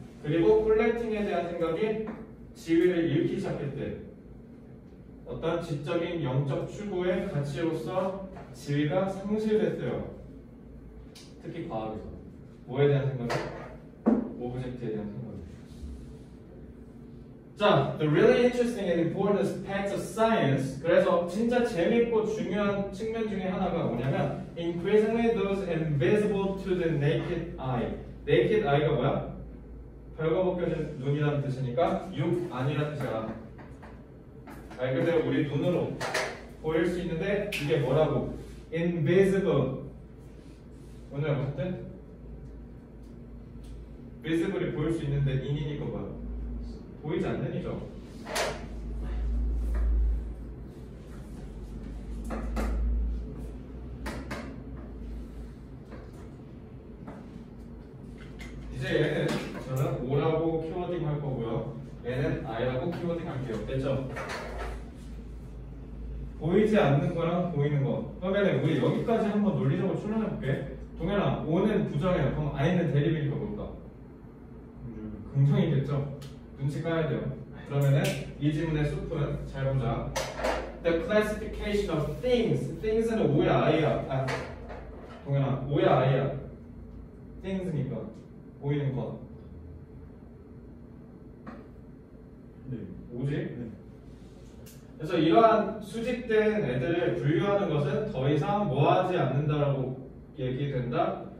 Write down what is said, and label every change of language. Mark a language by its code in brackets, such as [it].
[ko] 그리고 콜렉팅에 대한 생각이 지위를 잃기 시작했대. 어떤 지적인 영적 추구의 가치로서 지위가 상실됐어요. 특히 과학에서. 뭐에 대한 생각이? 오브젝트에 대한 생각이. [en] 자, the really interesting and important aspects of science. [ko] 그래서 진짜 재밌고 중요한 측면 중에 하나가 뭐냐면 [en] increasingly those invisible to the naked eye. [ko] naked eye가 뭐야? 벌거벗겨진 눈이라는 뜻이니까 육 아니라는 뜻이야. 말 그대로 우리 눈으로 보일 수 있는데 이게 뭐라고? invisible. 오늘 무슨 뜻? visible이 보일 수 있는데 in이니까 뭐야? 보이지 않는 이죠. 이제 얘는 저는 O라고 키워딩 할 거고요. 얘는 I라고 키워딩 할게요. 됐죠? 보이지 않는 거랑 보이는 거. 그러면 우리 여기까지 한번 논리적으로 추론해 볼게. 동현아, O는 부정이야. 그럼 I는 대립이니까 뭘까? 긍정이겠죠? 눈치 까야 돼요. 그러면은 이 지문의 숲은 잘 보자. [en] The classification of things. [ko] things는 O야 I야. 아, 동현아, O야 I야. things니까 보이는 것. 네. 오지? 네. 그래서 이러한 수직된 애들을 분류하는 것은 더 이상 뭐하지 않는다라고 얘기된다.